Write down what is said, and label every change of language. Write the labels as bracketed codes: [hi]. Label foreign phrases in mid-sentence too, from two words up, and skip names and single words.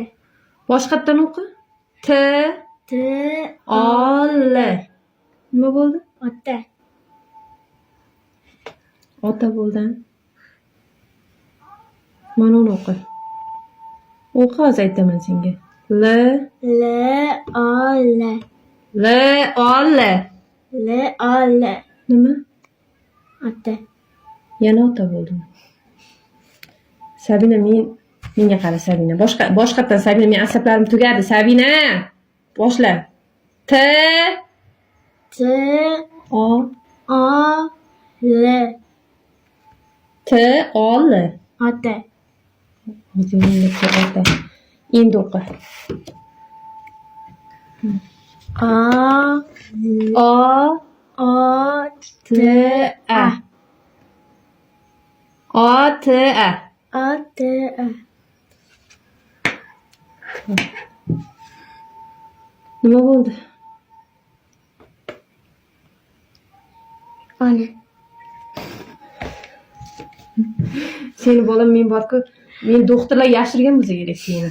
[uz] Boshqatdan o'qi. T-O-L. Nima bo'ldi? Ota. Ota bo'ldi. Mana uni o'qi. O'qi, hozir aytaman senga. L-O-L. L-O-L. L-O-L. Nima? Ota. Yana ota bo'ldimi? Sabina, menga qara Sabina. Boshqatdan Sabina, men asablarim tugadi. Sabina, boshla. T-O-L. T-O-L. Ota. Ota. Endi o'qi. O-T-A. O-T-A. O-T-A. Nima bo'ldi? Ona. Seni bolam, men borku, men doktorlar yashirgan bo'lsa kerak seni.